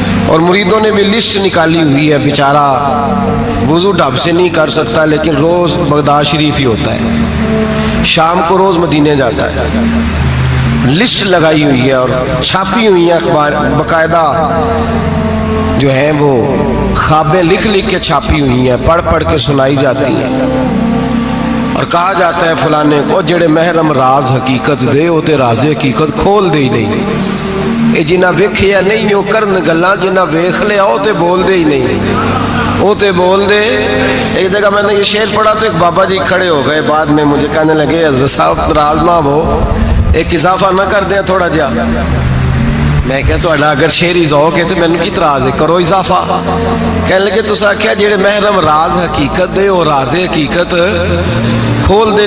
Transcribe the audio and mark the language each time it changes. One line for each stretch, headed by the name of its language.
Urdu: اور مریدوں نے بھی لسٹ نکالی ہوئی ہے. بیچارہ وضو ڈھب سے نہیں کر سکتا لیکن روز بغداد شریف ہی ہوتا ہے، شام کو روز مدینے جاتا ہے. لسٹ لگائی ہوئی ہے اور چھاپی ہوئی ہیں اخبار، باقاعدہ جو ہیں وہ خوابیں لکھ لکھ کے چھاپی ہوئی ہیں، پڑھ پڑھ کے سنائی جاتی ہیں. اور کہا جاتا ہے فلانے کو
Punjabi: جڑے محرم راز حقیقت دے وہ تے راز حقیقت کھول دے ہی نہیں. اے جنہ ویکھیا نہیں وہ کرن گلاں، جنہ ویکھ لیا وہ تے بول دے ہی نہیں، وہ تے بول دے.
Urdu: ایک جگہ میں نے یہ شعر پڑھا تو ایک بابا جی کھڑے ہو گئے، بعد میں مجھے کہنے لگے حضرت صاحب ناراض نہ ہو، ایک اضافہ نہ کر دیں تھوڑا جا. میں کہا تو اگر شعری ذوق ہے تو میں نے کی تراز ہے، کرو اضافہ. کہنے لگے
Punjabi: تو آخیا جڑے محرم راز حقیقت دے وہ راز حقیقت کھول دے.